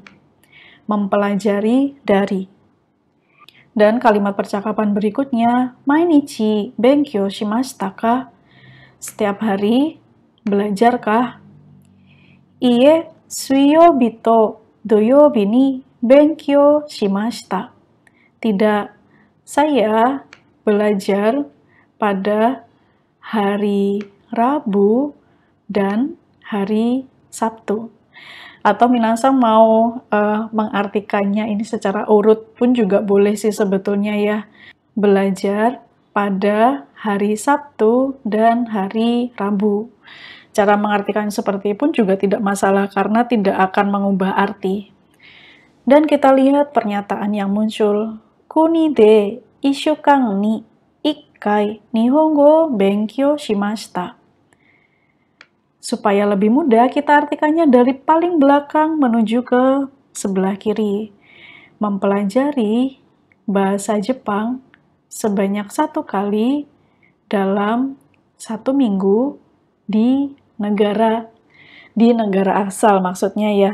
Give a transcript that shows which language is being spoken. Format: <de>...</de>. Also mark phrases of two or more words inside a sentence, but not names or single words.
<id>Mempelajari dari. Dan kalimat percakapan berikutnya,</id> <ja>毎日勉強しましたか?</ja> <id>Setiap hari, belajarkah?</id> <ja>いいえ、水曜日と土曜日に勉強しました.</ja> <id>Tidak, saya belajar pada hari Rabu dan hari Sabtu. Atau minasang mau mengartikannya ini secara urut pun juga boleh sih sebetulnya ya. Belajar pada hari Sabtu dan hari Rabu. Cara mengartikan seperti pun juga tidak masalah karena tidak akan mengubah arti. Dan kita lihat pernyataan yang muncul.</id> <ja>国で一週間に1回日本語勉強しました.</ja> <id>Supaya lebih mudah, kita artikannya dari paling belakang menuju ke sebelah kiri. Mempelajari bahasa Jepang sebanyak 1 kali dalam 1 minggu di negara asal maksudnya ya.</id>